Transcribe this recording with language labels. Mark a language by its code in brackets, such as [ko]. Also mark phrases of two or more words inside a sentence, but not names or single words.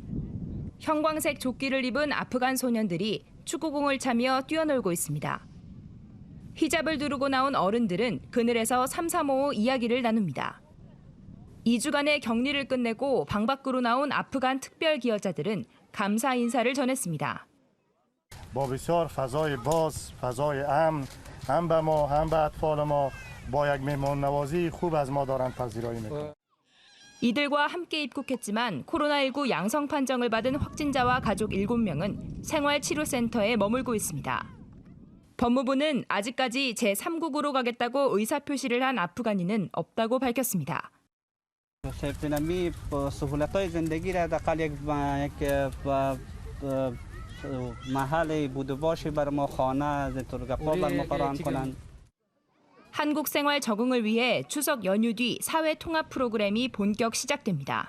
[ko] 형광색 조끼를 입은 아프간 소년들이 축구공을 차며 뛰어놀고 있습니다. 히잡을 두르고 나온 어른들은 그늘에서 삼삼오오 이야기를 나눕니다. 2주간의 격리를 끝내고 방 밖으로 나온 아프간 특별기여자들은 감사 인사를 전했습니다. [fa] با بسیار فضای باز، فضای امن هم به ما هم به اطفال ما با یک مهمان نوازی خوب از ما دارند پذیرایی میکنند. [ko] 이들과 함께 입국했지만 코로나19 양성 판정을 받은 확진자와 가족 7명은 생활치료센터에 머물고 있습니다. 법무부는 아직까지 제3국으로 가겠다고 의사표시를 한 아프가니는 없다고 밝혔습니다. 한국 생활 적응을 위해 추석 연휴 뒤 사회 통합 프로그램이 본격 시작됩니다.